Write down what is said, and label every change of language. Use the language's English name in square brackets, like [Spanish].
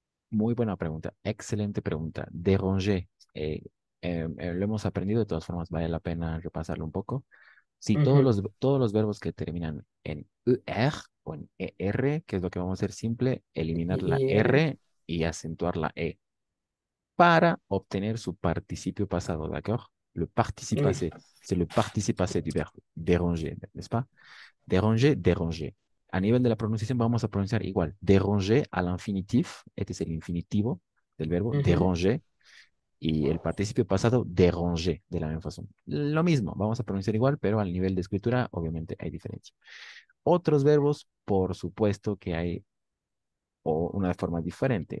[Spanish] muy buena pregunta, excelente pregunta. Déranger, lo hemos aprendido, de todas formas vale la pena repasarlo un poco. Si ujú, todos los verbos que terminan en ER o en ER, que es lo que vamos a hacer simple, eliminar la y, R y acentuar la E para obtener su participio pasado, [French] ¿d'accord? Le participe oui, passé, c'est le participe passé du verbe déranger, n'est-ce pas? Déranger, déranger. [Spanish] A nivel de la pronunciación vamos a pronunciar igual. Déranger al infinitif, este es el infinitivo del verbo ujú, déranger, y el participio pasado déranger, de la misma forma. Lo mismo, vamos a pronunciar igual, pero al nivel de escritura obviamente hay diferencia. Otros verbos, por supuesto que hay una forma diferente.